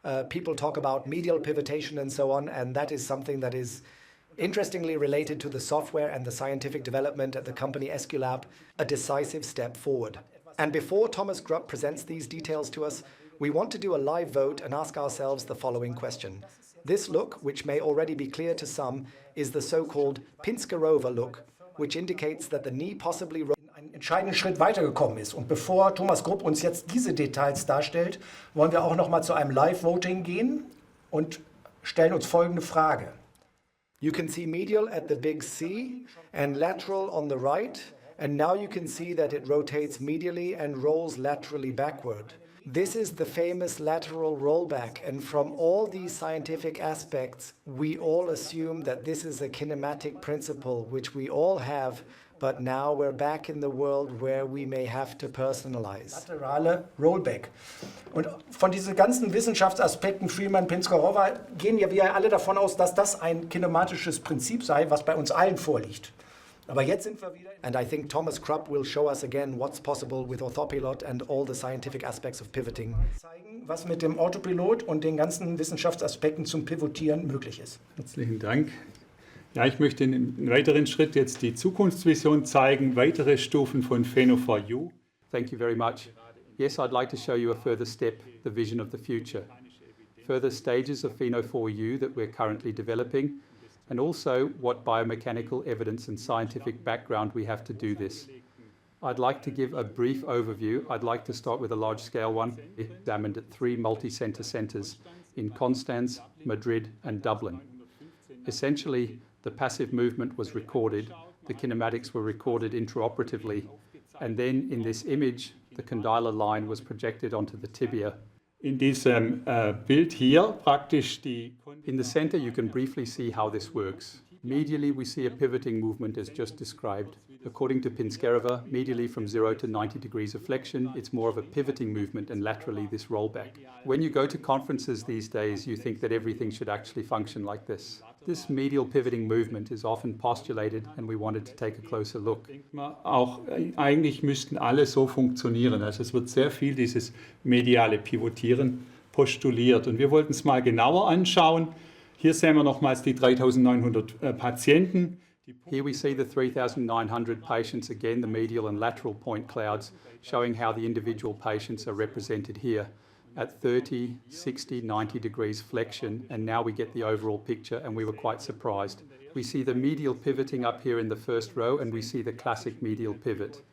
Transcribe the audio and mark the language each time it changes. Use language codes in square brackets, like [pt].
[en] People talk about medial pivotation and so on, and that is something that is interestingly related to the software and the scientific development at the company Esculap, a decisive step forward. And before Thomas Grupp presents these details to us, we want to do a live vote and ask ourselves the following question. This look, which may already be clear to some, is the so-called Pinskerova look, which indicates that the knee possibly... [de] einen entscheidenden Schritt weitergekommen ist. Und bevor Thomas Grupp uns jetzt diese Details darstellt, wollen wir auch noch mal zu einem Live-Voting gehen und stellen uns folgende Frage. [en] You can see medial at the big C and lateral on the right, and now you can see that it rotates medially and rolls laterally backward. This is the famous lateral rollback, and from all these scientific aspects, we all assume that this is a kinematic principle, which we all have, but now we're back in the world where we may have to personalize. [de] Laterale Rollback. Und von diesen ganzen Wissenschaftsaspekten, Freeman, Pinskerova, gehen ja wir alle davon aus, dass das ein kinematisches Prinzip sei, was bei uns allen vorliegt. Aber jetzt sind wir wieder... [en] And I think Thomas Grupp will show us again what's possible with Orthopilot and all the scientific aspects of pivoting. [de] Zeigen, was mit dem Orthopilot und den ganzen Wissenschaftsaspekten zum Pivotieren möglich ist. Herzlichen Dank. Ja, ich möchte in einem weiteren Schritt jetzt die Zukunftsvision zeigen, weitere Stufen von Pheno4U. [en] Thank you very much. Yes, I'd like to show you a further step, the vision of the future. Further stages of Pheno4U that we're currently developing, and also what biomechanical evidence and scientific background we have to do this. I'd like to give a brief overview. I'd like to start with a large-scale one, examined at 3 multi-center centers in Constance, Madrid, and Dublin. Essentially, the passive movement was recorded, the kinematics were recorded intraoperatively, and then in this image, the condylar line was projected onto the tibia. [de] In diesem Bild hier praktisch die... [en] In the center, you can briefly see how this works. Medially, we see a pivoting movement as just described. According to Pinskerova, medially from 0 to 90 degrees of flexion, it's more of a pivoting movement, and laterally this rollback. When you go to conferences these days, you think that everything should actually function like this. This medial pivoting movement is often postulated, and we wanted to take a closer look. [de] Auch eigentlich müssten alle so funktionieren. Also es wird sehr viel dieses mediale Pivotieren postuliert. Und wir wollten es mal genauer anschauen. Hier sehen wir nochmals die 3.900 Patienten. [en] Here we see the 3,900 patients, again the medial and lateral point clouds, showing how the individual patients are represented here at 30, 60, 90 degrees flexion, and now we get the overall picture, and we were quite surprised. We see the medial pivoting up here in the first row, and we see the classic medial pivot.